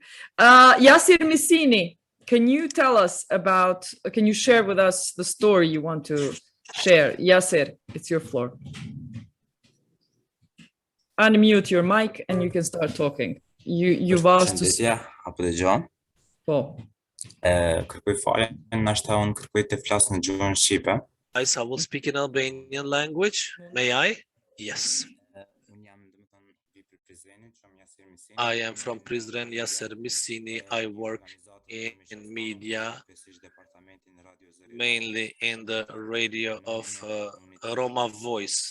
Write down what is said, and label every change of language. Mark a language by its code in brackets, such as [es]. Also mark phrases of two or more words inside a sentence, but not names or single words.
[en] Yasir Missini, can you tell us about, can you share with us the story you want to share? Yasir, it's your floor. Unmute your mic and you can start talking. You've asked to speak. [sq] Po. Kërkoj falje, nashta unë kërkoj të flas në gjuhën shqipe. [en] I will speak in Albanian language. May I? Yes. I am from Prizren, Yasir Missini. I work in media, mainly in the radio of Roma Voice.